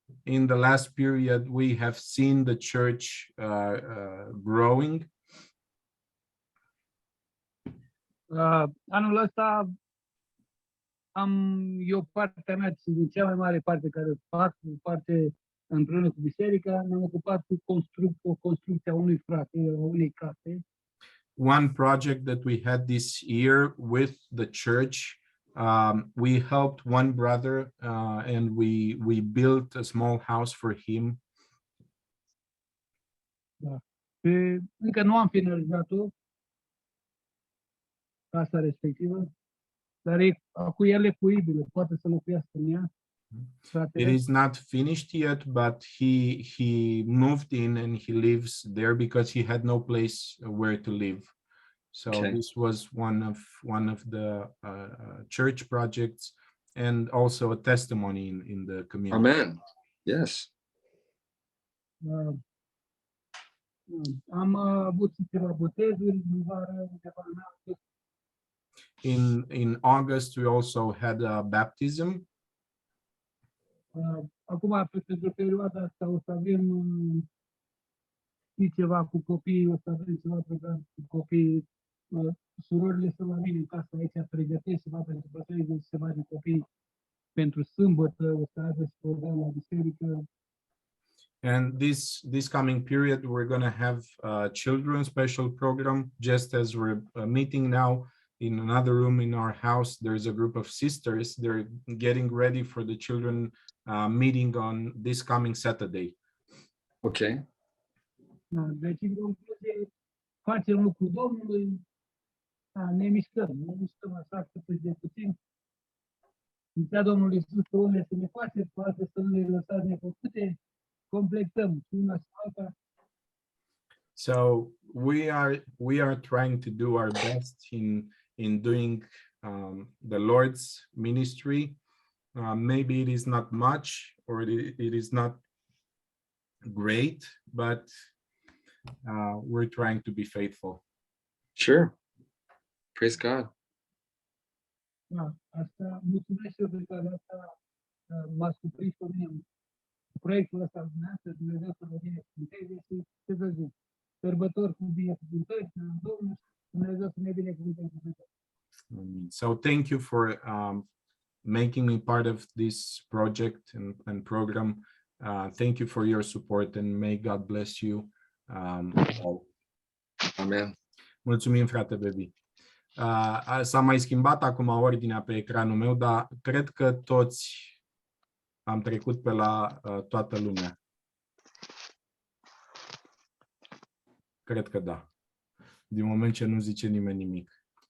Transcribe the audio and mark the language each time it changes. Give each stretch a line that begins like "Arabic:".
English: In the last period, we have seen the church growing.
Romanian: Anul ăsta eu partea mea, cea mai mare parte care fac, parte împreună cu biserica, ne-am ocupat cu construcția unui frate, unei case.
English: One project that we had this year with the church, we helped one brother and we built a small house for him.
Romanian: Da. Încă nu am finalizat-o, casa respectivă, dar cu el e cuibilă, poate să locuiască în ea.
English: It is not finished yet, but he moved in and he lives there because he had no place where to live. So this was one of the church projects and also a testimony in the community. Amen. Yes.
Romanian: Am avut câteva botezuri în vară, undeva în august.
English: In August, we also had a baptism.
Romanian: Acum, pentru perioada asta, o să avem ceva cu copii, o să avem ceva program cu copii. Surorile să vină în casă aici, pregătesc ceva pentru bătrâni, ceva de copii pentru sâmbătă, o să aibă program la biserică.
English: And this coming period, we're going to have a children's special program, just as we're meeting now. In another room in our house, there's a group of sisters. They're getting ready for the children meeting on this coming Saturday. Okay.
Romanian: Deci, în concluzie, facem lucrul Domnului, ne mișcăm așa cât de puțin. Zicea Domnul Iisus că unele să ne faceți, cu alte să nu ne lăsați nefăcute, completăm una și alta.
English: So we are trying to do our best in doing the Lord's ministry. Maybe it is not much or it is not great, but we're trying to be faithful. Sure. Praise God.
Romanian: Da, asta, mulțumesc și eu pentru că asta m-a surprins pe mine. Proiectul ăsta dumneavoastră, Dumnezeu să vă binecuvânteze și ce să zic, sărbători cu binecuvântări, Domnul, Dumnezeu să ne binecuvânteze.
English: So thank you for making me part of this project and program. Thank you for your support and may God bless you all. Amen.
Romanian: Mulțumim, frate Baby. S-a mai schimbat acum ordinea pe ecranul meu, dar cred că toți am trecut pe la toată lumea. Cred că da. Din moment ce nu zice nimeni nimic.